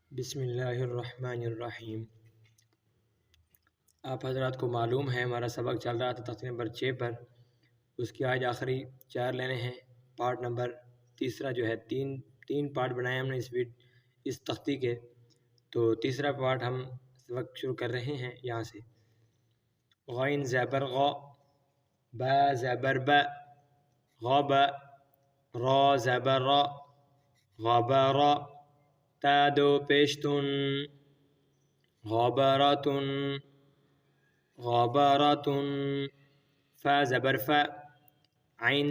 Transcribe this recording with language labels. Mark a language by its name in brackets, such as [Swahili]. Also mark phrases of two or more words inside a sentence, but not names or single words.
[Arabic] بسم اللہ الرحمن الرحیم۔ [Urdu] آپ حضرات کو معلوم ہے ہمارا سبق چل رہا تھا تختی نمبر 6 پر، اس کی آج آخری 4 لینے ہیں۔ پارٹ نمبر تیسرا جو ہے تین پارٹ بنائے ہم نے اس تختی کے، تو تیسرا پارٹ ہم سبق شروع کر رہے ہیں یہاں سے۔ غین زبر غ، با زبر ب، غب، را زبر را، غبرا، تا دو پیشتن، غبراتن، غبراتن، فا زبر فا، عین